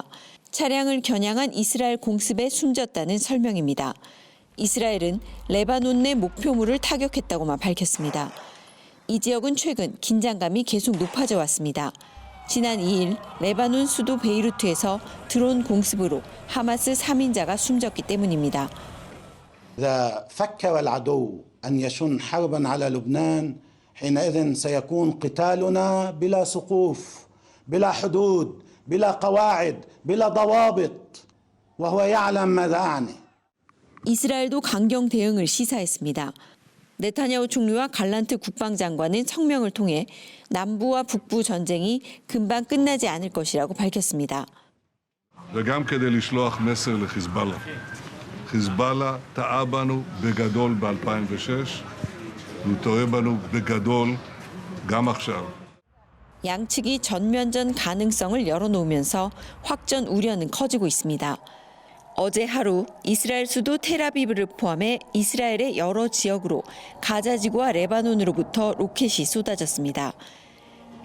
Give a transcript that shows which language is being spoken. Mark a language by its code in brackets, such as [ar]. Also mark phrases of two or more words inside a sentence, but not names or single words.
[ko] 차량을 겨냥한 이스라엘 공습에 숨졌다는 설명입니다. 이스라엘은 레바논 내 목표물을 타격했다고만 밝혔습니다. 이 지역은 최근 긴장감이 계속 높아져 왔습니다. 지난 2일 레바논 수도 베이루트에서 드론 공습으로 하마스 3인자가 숨졌기 때문입니다. [ar] إذا فكر العدو أن يشن حربا على لبنان حينئذ سيكون قتالنا بلا سقوف بلا حدود بلا قواعد بلا ضوابط وهو يعلم ماذا أعني. [ko] 이스라엘도 강경 대응을 시사했습니다. 네타냐후 총리와 갈란트 국방장관은 성명을 통해 남부와 북부 전쟁이 금방 끝나지 않을 것이라고 밝혔습니다. [he] וגם כדי לשלוח מסר לחיזבאללה. חיזבאללה טעה בנו בגדול ב-2006, והוא טועה בנו בגדול גם עכשיו. [ko] 양측이 전면전 가능성을 열어놓으면서 확전 우려는 커지고 있습니다. 어제 하루 이스라엘 수도 텔아비브를 포함해 이스라엘의 여러 지역으로 가자지구와 레바논으로부터 로켓이 쏟아졌습니다.